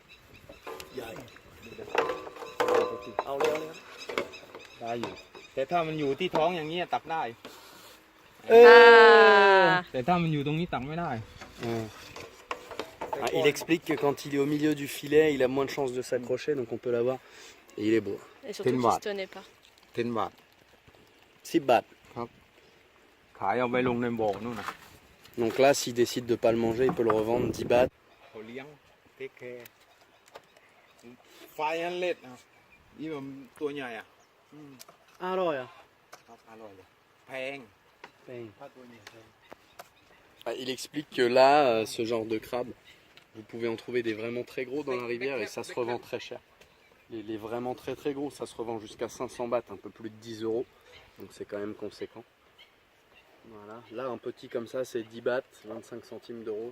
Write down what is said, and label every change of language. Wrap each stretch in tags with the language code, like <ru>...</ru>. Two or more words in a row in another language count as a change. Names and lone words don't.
<th>เอาเร็ว ได้อยู่แต่ถ้ามันอยู่ที่ท้องอย่างนี้ตักได้</th> <fr>Ah.</fr> <th>แต่ถ้ามันอยู่ตรงนี้ตักไม่ได้</th> <fr>Il explique que quand il est au milieu du filet, il a moins de chances de s'accrocher, donc on peut l'avoir. Et il est beau. Et surtout qu'il se tenait pas.</fr> <th>10 บาท</th> <fr>6 bahts.</fr> <th>ขายเอาไปลงในบ่อนู่นนะ</th> <fr>Donc là, s'il décide de pas le manger, il peut le revendre 10 bahts.</fr> <th>เขาเลี้ยง</th> <en>take care</en> <th>ไฟอันเล็ดนะนี่มันตัวใหญ่อ่ะ</th> <fr>Alors,</fr> <th>ครับอร่อยเลยแพงถ้าตัวใหญ่แพง</th> <fr>il explique que là, ce genre de crabe, vous pouvez en trouver des vraiment très gros dans la rivière et ça se revend très cher. Les vraiment très très gros, ça se revend jusqu'à 500 bahts, un peu plus de 10 euros. Donc c'est quand même conséquent. Voilà. Là, un petit comme ça, c'est 10 bahts, 25 centimes d'euros.</fr>